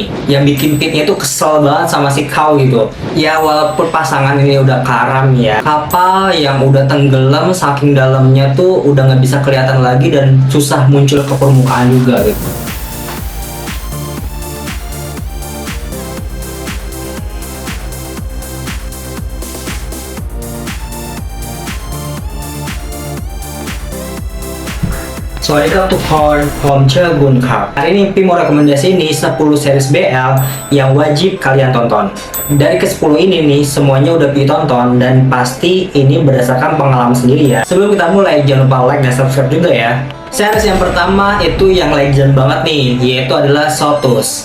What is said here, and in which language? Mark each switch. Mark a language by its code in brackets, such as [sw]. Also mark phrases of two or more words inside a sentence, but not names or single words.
[id] Yang bikin Pete-nya tuh kesel banget sama si Kau gitu. Ya walaupun pasangan ini udah karam ya, kapal yang udah tenggelam saking dalamnya tuh udah nggak bisa kelihatan lagi dan susah muncul ke permukaan juga gitu. [th] Swawadekat ทุกคนผมชื่อกุนครับ [id] Hari ini Pi mau rekomendasi nih 10 series BL yang wajib kalian tonton. Dari ke-10 ini nih, semuanya udah Pi tonton dan pasti ini berdasarkan pengalaman sendiri ya. Sebelum kita mulai, jangan lupa like dan subscribe juga ya. Series yang pertama itu yang legend banget nih, yaitu adalah Sotus.